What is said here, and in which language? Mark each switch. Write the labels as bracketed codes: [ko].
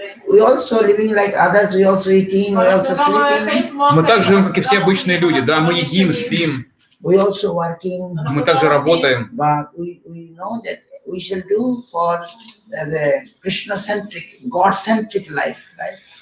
[en] We also living like others, we also eating, we also sleeping. [ru] Мы так живем, как и все обычные люди, да, мы едим, спим. [en] We also working. [ru] Мы также работаем. [en] But we know that we shall do for the Krishna-centric, God-centric life, right?